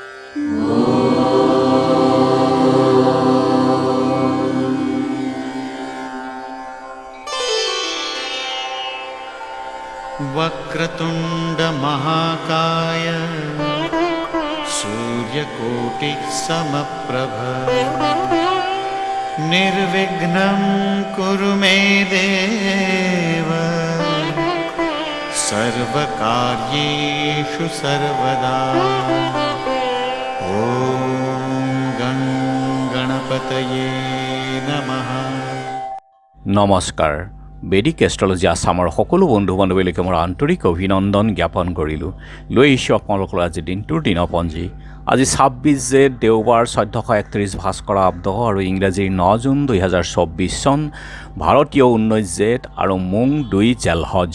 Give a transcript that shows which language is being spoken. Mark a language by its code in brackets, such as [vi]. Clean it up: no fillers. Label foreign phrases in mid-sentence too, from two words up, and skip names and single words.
[sa] वक्रतुंड महाकाय सूर्यकोटि समप्रभ निर्विघ्नं कुरु मे देव सर्वकार्येषु सर्वदा। ओम गं गणपतये नमः। [as] নমস্কাৰ। [en] Vedic astrology [as] আছামৰ সকলো বন্ধু বান্ধৱীলৈকে মোৰ আন্তৰিক অভিনন্দন জ্ঞাপন কৰিলোঁ। লৈ আহিছোঁ আপোনালোকৰ আজি দিনটোৰ দিনপঞ্জী। আজি 26 জেঠ দেওবাৰ 1431 ভাস্কৰ আব্দ আৰু ইংৰাজীৰ 9 জুন 2024 চন, ভাৰতীয় 19 জেঠ আৰু মুং 2 জেলহজ।